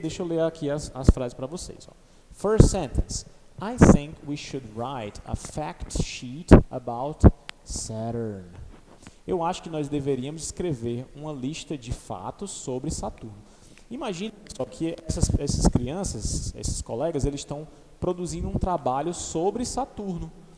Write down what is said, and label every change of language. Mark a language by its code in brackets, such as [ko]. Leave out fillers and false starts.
[pt] Deixa eu ler aqui as frases para vocês. Ó. [en] First sentence. I think we should write a fact sheet about Saturn. [pt] Eu acho que nós deveríamos escrever uma lista de fatos sobre Saturno. Imagine só que essas crianças, esses colegas, eles estão produzindo um trabalho sobre Saturno.